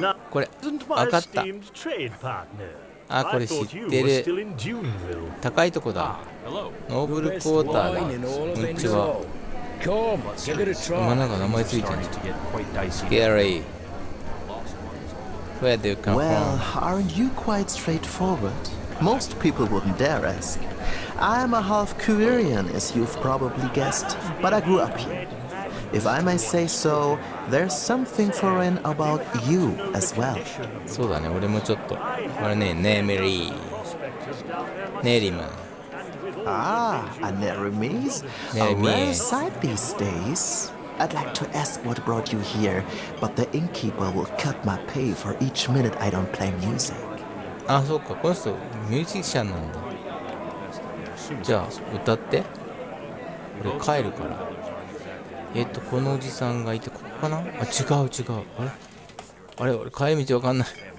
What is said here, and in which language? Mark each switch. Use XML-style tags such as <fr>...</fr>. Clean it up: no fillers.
<ja>これ分かった。あ、これ知ってる。高いとこだ。ノーブルクォーターだ。こんにちは。今なんか名前ついてる。</ja> <en>Scary. Where do you come Well, from? aren't you quite straightforward? Most people wouldn't dare ask. I'm a half Korean, as you've probably guessed, but I grew up here. If I may say so, there's something foreign about you as well.</en> <ja>そうだね、俺もちょっと。これね、ネーメリー。ネリム。</ja> <en>Ah, a Neremes? A rare sight these days. I'd like to ask what brought you here, but the innkeeper will cut my pay for each minute I don't play music.</en> <ja>あ、そうか、この人ミュージシャンなんだ。じゃあ歌って。俺帰るから。このおじさんがいてここかな。あ、違う。あれ俺帰り道わかんない。</ja>